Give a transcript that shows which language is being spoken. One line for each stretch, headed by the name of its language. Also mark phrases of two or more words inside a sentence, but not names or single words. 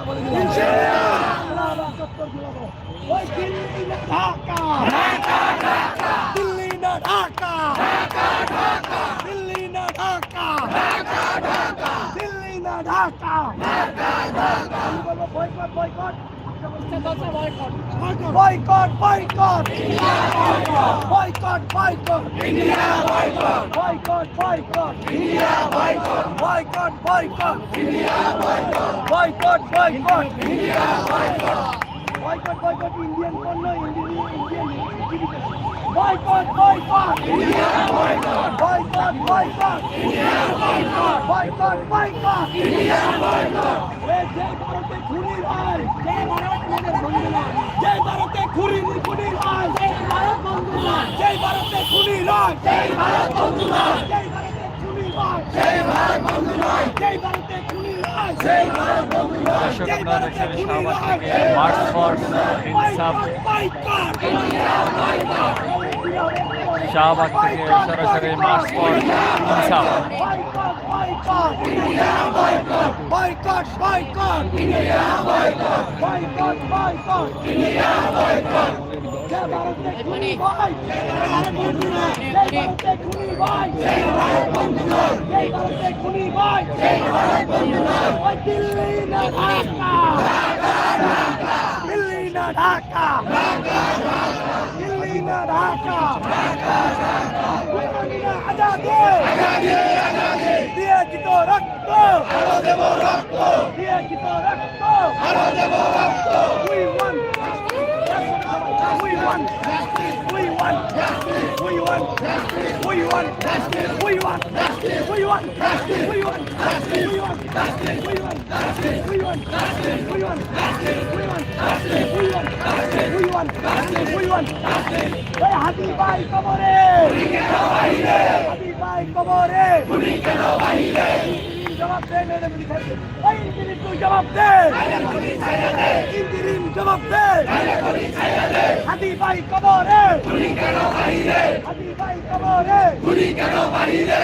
Bangla: বলে দিলাম শাহবাগ চত্বর ঝুলাবো। ওই দিল্লি না ঢাকা, দিল্লি না ঢাকা, দিল্লি না ঢাকা, দিল্লি না ঢাকা। আমি বলবো
English: বয়কট বয়কট boycott, boycott, boycott, boycott, India boycott, boycott, boycott, India boycott, boycott, boycott, India boycott, boycott, boycott, India boycott, boycott, boycott,
Bangla: Indian পণ্য,
English: boycott, boycott, India boycott, boycott, boycott, India boycott, boycott, boycott, India boycott.
Bangla: যে ভারতে খুনি হয়, যে ভারতে খুনি হয়, যে ভারতে খুনি হয়, সেই ভারত বন্ধু নয়, সেই ভারতে খুনি নয়, সেই ভারত বন্ধু নয়, সেই ভারতে খুনি হয়, সেই ভারত বন্ধু নয়, সেই ভারতে খুনি হয়, সেই ভারত বন্ধু নয়, সেই ভারতে খুনি হয়। মার্চ ফর ইনসাফ শাহবাগ থেকে সরাসরি মার্চ ফর ইনসাফ।
English: Boycott, India boycott, boycott, boycott, India boycott, boycott, boycott, India boycott.
Bangla: যে ভারতে খুনি হয়, সেই ভারত বন্ধু নয়, সেই ভারতে খুনি হয়, সেই ভারত বন্ধু নয়, সেই ভারতে খুনি হয়, সেই ভারত বন্ধু নয়। ওই দিল্লি না ঢাকা, দিল্লি না ঢাকা, দিল্লি না ঢাকা, আজাদি, দিয়েছি তো রক্ত, আরো দেব রক্ত, দিয়েছি তো রক্ত, আরো দেব রক্ত।
English: We want justice, we want justice, we want justice, we want justice, we want justice, we want justice, we want justice, we want justice, we want justice, we want justice, we want justice, we want justice, we want justice, we want justice, we want justice, we want justice.
Bangla: এই হাতি ভাই কবরে, খুনি কেন বাইরে, হাতি ভাই কবরে, খুনি কেন বাইরে। জবাব দে, মেরে গুলি খাইছে। এই ইন্দিরিম তুই জবাব দে, মেরে গুলি ছাইড়া দে, ইন্দিরিম জবাব দে, মেরে গুলি ছাইড়া দে। হাতি ভাই কবরে, খুনি কেন বাইরে, হাতি ভাই কবরে, খুনি কেন বাইরে।